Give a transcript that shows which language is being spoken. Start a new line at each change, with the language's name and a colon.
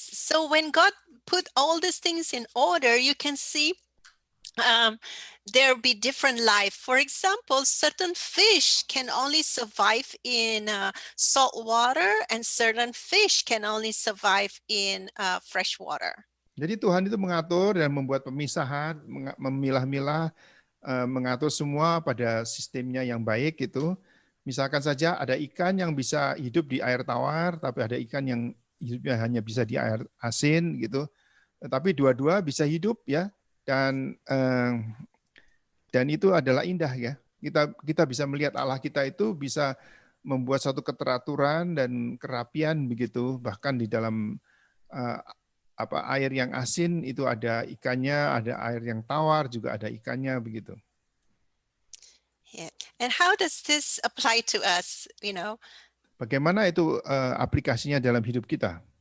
English: So when God put all these things in order, you can see there be different life. For example, certain fish can only survive in salt water, and certain fish can only survive in fresh water.
Indonesian: Jadi Tuhan itu mengatur dan membuat pemisahan, memilah-milah, mengatur semua pada sistemnya yang baik itu. Misalkan saja ada ikan yang bisa hidup di air tawar, tapi ada ikan yang hidupnya hanya bisa di air asin gitu. Tapi dua-dua bisa hidup ya, dan itu adalah indah ya. Kita bisa melihat Allah kita itu bisa membuat satu keteraturan dan kerapian begitu, bahkan di dalam air yang asin itu ada ikannya, ada air yang tawar juga ada ikannya begitu.
English: Yeah. And how does this apply to us,
Indonesian: Bagaimana itu aplikasinya dalam hidup kita?